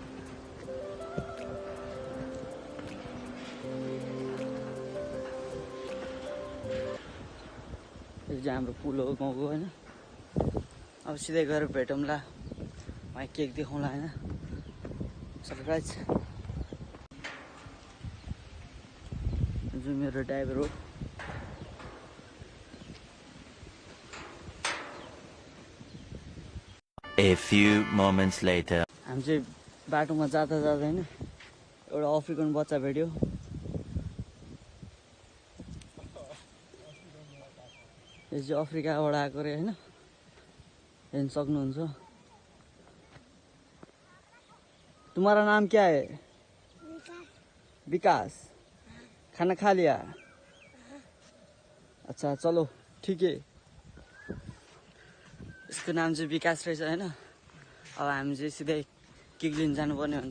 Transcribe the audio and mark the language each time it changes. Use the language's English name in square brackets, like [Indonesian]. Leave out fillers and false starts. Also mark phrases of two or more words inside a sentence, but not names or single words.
[Nepali] यो चाहिँ हाम्रो पुल हो गाउँको होइन। अब सिधै गएर भेटौँला, उहाँ केक देखाउँला होइन, सरप्राइज। जो मेरो ड्राइभर हो। [English] A few moments later. [Nepali] हामी चाहिँ बाटोमा जाँदा जाँदा होइन एउटा अफ्रिकन बच्चा भेट्यो। यो चाहिँ अफ्रिकाबाट आएको अरे होइन, हेर्न सक्नुहुन्छ। [Hindi] तुम्हारा नाम क्या है? विकास। खाना खा लिया? अच्छा चलो ठीक है। [Nepali] इसको नाम चाहिँ विकास रहेछ होइन। अब हामी चाहिँ सिधै केक लिन जानुपर्ने हुन्छ।